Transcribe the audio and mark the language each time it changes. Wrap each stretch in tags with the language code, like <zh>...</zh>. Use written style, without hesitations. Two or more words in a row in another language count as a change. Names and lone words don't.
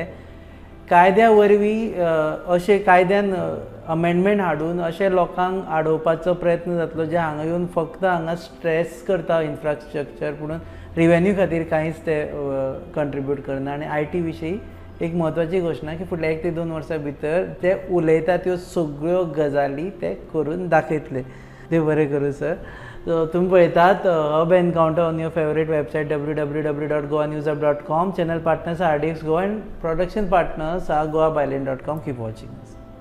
<kok>कायद्या वरवीं अशे कायद्यान अमेंडमेंट हाडून अशे लोकांक आडोवपाचो प्रयत्न जातलो जे हांगा येवन फक्त हांगा स्ट्रेस करता इन्फ्रास्ट्रक्चर पुणून रिवेन्यू खातीर कांयच ते कंट्रिब्यूट करना. आनी IT विशीं एक म्हत्वाची घोशणा की फुडल्या 1 ते 2 वर्सां भितर ते उलयता त्यो सगळ्यो गजाली ते करून दाखयतले. देव बरें करूं सर. तुम्ही पळयतात</kok> <en>Hub Encounter on your favourite website</en> <kok>www.goanewsup.com.</kok> <en>channel partners RDX Go and production partners are goabyland.com. Keep watching us.</en>